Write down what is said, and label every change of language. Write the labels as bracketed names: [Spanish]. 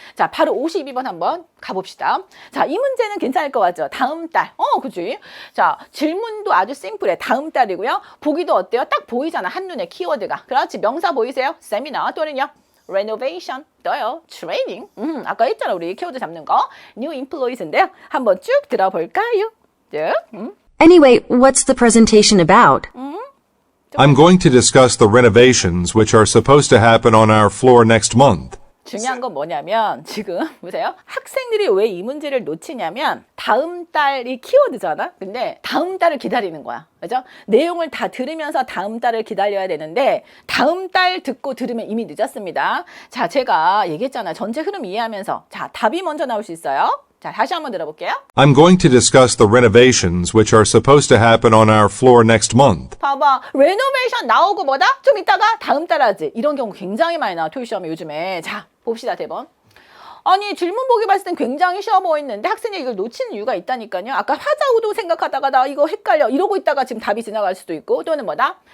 [Korean] 자, 바로 52번 한번 가봅시다. 자, 이 문제는 괜찮을 것 같죠? 다음 달. 그치? 자, 질문도 아주 심플해. 다음 달이고요. 보기도 어때요? 딱 보이잖아. 한눈에 키워드가. 그렇지. 명사 보이세요? 세미나 또는요. renovation, 또요. training. 아까 했잖아. 우리 키워드 잡는 거. new employees인데요. 한번 쭉 들어볼까요? 쭉. [English] Anyway, what's the presentation about? I'm going to discuss the renovations which are supposed to happen on our floor next month. [Korean] 중요한 건 뭐냐면 지금 보세요. 학생들이 왜 이 문제를 놓치냐면 다음 달이 키워드잖아. 근데 다음 달을 기다리는 거야. 그죠? 내용을 다 들으면서 다음 달을 기다려야 되는데 다음 달 듣고 들으면 이미 늦었습니다. 자, 제가 얘기했잖아. 전체 흐름 이해하면서. 자, 답이 먼저 나올 수 있어요. 자, 다시 한번 들어볼게요. [English] I'm going to discuss the renovations which are supposed to happen on our floor next month. [Korean] 봐봐. 레노베이션 나오고 뭐다? 좀 이따가 다음 달 하지. 이런 경우 굉장히 많이 나와. 토익 시험에 요즘에. 자, 봅시다. 대본. 아니 질문 보기 봤을 땐 굉장히 쉬워 보이는데 학생이 이걸 놓치는 이유가 있다니까요. 아까 화자오도 생각하다가 나 이거 헷갈려 이러고 있다가 지금 답이 지나갈 수도 있고 또는 뭐다?